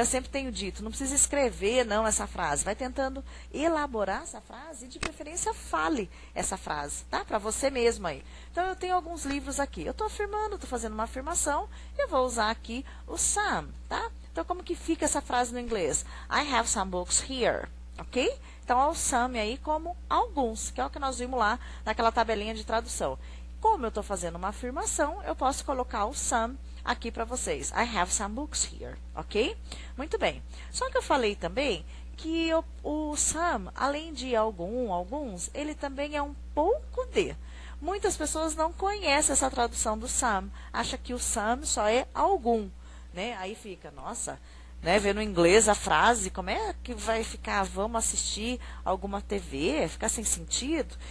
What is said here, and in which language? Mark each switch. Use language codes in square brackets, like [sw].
[pt] Eu sempre tenho dito, não precisa escrever, não, essa frase. Vai tentando elaborar essa frase e, de preferência, fale essa frase, tá? Para você mesmo aí. Então, eu tenho alguns livros aqui. Eu estou afirmando, estou fazendo uma afirmação, eu vou usar aqui o some, tá? Então, como que fica essa frase no inglês? [en] I have some books here, ok? [pt] Então, é o some aí como alguns, que é o que nós vimos lá naquela tabelinha de tradução. Como eu estou fazendo uma afirmação, eu posso colocar o some aqui para vocês. [en] I have some books here, ok? [pt] Muito bem. Só que eu falei também que o some, além de alguns, ele também é um pouco de. Muitas pessoas não conhecem essa tradução do some, acha que o some só é algum, né? Aí fica, nossa, né, vendo em inglês a frase, como é que vai ficar, vamos assistir alguma TV, ficar sem sentido?